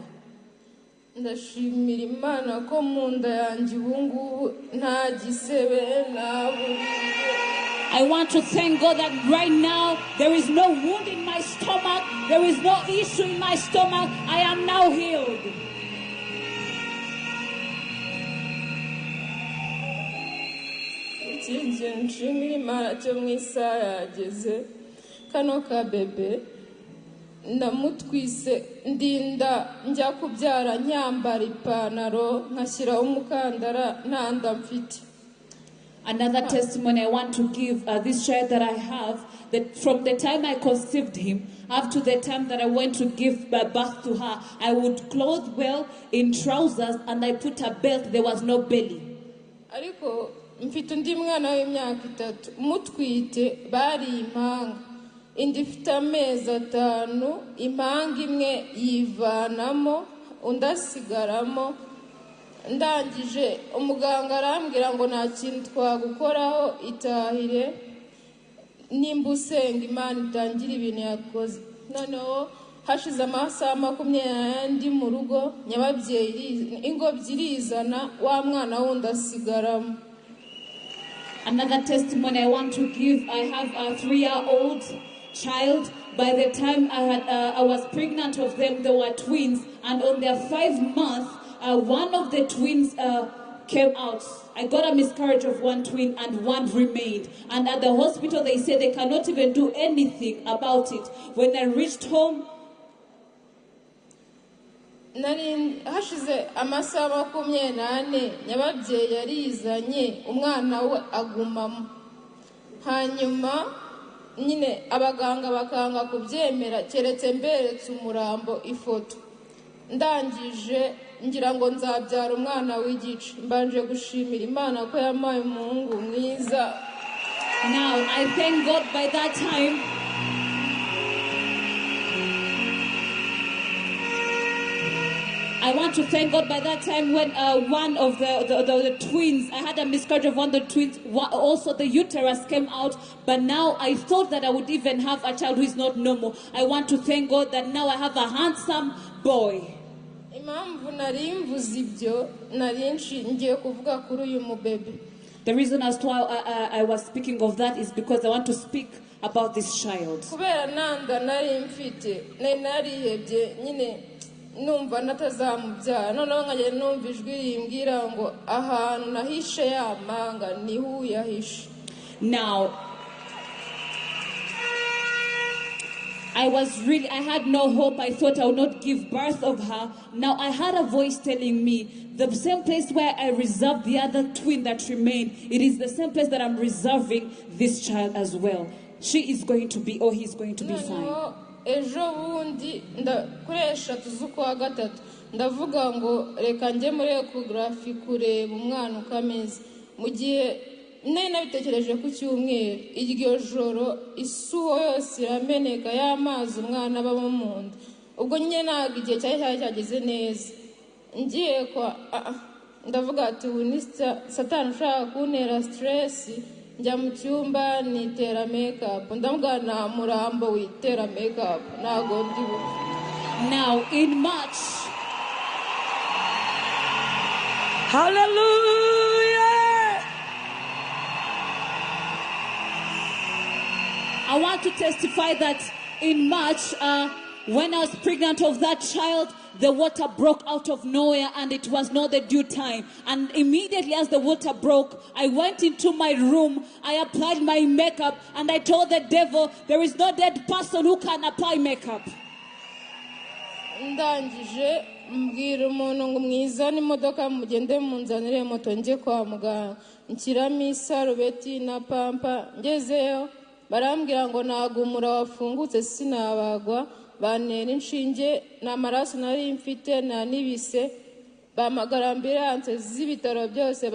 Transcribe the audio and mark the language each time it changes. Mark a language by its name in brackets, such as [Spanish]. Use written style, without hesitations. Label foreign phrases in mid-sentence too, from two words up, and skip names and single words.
[Kinyarwanda] Ndashimira Imana ko mu nda yanjye ubu ngubu nta gisebe nta [English] I want to thank God that right now there is no wound in my stomach, there is no issue in my stomach. I am now healed. [Kinyarwanda] Ikindi nshimira Imana cyo mu isaha yageze kano ka bebe ndamutwise ndinda njya kubyara nyambara ipantaro nkashyiraho umukandara nta nda mfite. [English] Another testimony I want to give, this child that I have, that from the time I conceived him up to the time that I went to give birth to her, I would clothe well in trousers and I put a belt, there was no belly. [Kinyarwanda] Ariko mfite undi mwana w'imyaka 3 mutwite bari impanga indi ifite amezi 5 impanga imwe yivanamo undasigaramo. Ndangije umuganga arambwira ngo nta kintu twagukoraho itahire nimba usenga Imana itangira ibintu yakoze. Noneho hashize amasaha 20 ndi mu rugo nyababyeyi ingobyi irizana wa mwana wundi asigaramo. [English] Another testimony I want to give, I have a 3-year-old child. By the time I was pregnant of them, they were twins, and on their 5 months, one of the twins came out. I got a miscarriage of one twin and one remained. And at the hospital, they said they cannot even do anything about it. When I reached home, [Kinyarwanda] hashize amasaha 24 nyababyeyi yarizanye umwana we agumamo. Hanyuma nyine abaganga bakanga kubyemera keretse mberetse umurambo ifoto. Ndangije ngira ngo nzabyara umwana w'igice. Mbanje gushimira Imana ko yamaye umuhungu mwiza. [English] Now I thank God by that time. I want to thank God by that time when one of the twins, I had a miscarriage of one of the twins, also the uterus came out, but now I thought that I would even have a child who is not normal. I want to thank God that now I have a handsome boy. The reason as to why I was speaking of that is because I want to speak about this child. [Kinyarwanda] Numva natazamubyara noneho nkajya numva ijwi rimbwira ngo ahantu nahishe yamanga niho yahishe. [English] Now I had no hope. I thought I would not give birth of her. Now I had a voice telling me the same place where I reserved the other twin that remained, it is the same place that I'm reserving this child as well. She is going to be, or he's going to be fine. [Kinyarwanda] Ejo bundi kuri 3 z'ukwa gatatu ndavuga ngo reka njye muri ecography kureba umwana ukameze. Mu gihe nabitekereje ku cyumweru iryo joro isuho yose irameneka y'amazi umwana baba mu nda. Ubwo nyine ntabwo igihe cyari cyageze neza. Ngiye kwa ndavuga ati ubu Satani ushaka kuntera stress. Njya mu cyumba nitera makeup. Ndavuga nta murambo witera makeup ntago ndi buve. [English] Now in March, hallelujah, I want to testify that in March, when I was pregnant of that child, the water broke out of nowhere and it was not the due time. And immediately as the water broke, I went into my room, I applied my makeup, and I told the devil, there is no dead person who can apply makeup. [Kinyarwanda] Ndangije mbwira umuntu ngo mwizane imodoka mugende munzanire moto njye kwa muganga. Nshyiramo isarubeti na pampa. Ngezeyo barambwira ngo ntabwo umura wafungutse sinabagwa bantera inshinge n'amaraso nari mfite nta n'ibise bahamagara ambilanse z'ibitaro byose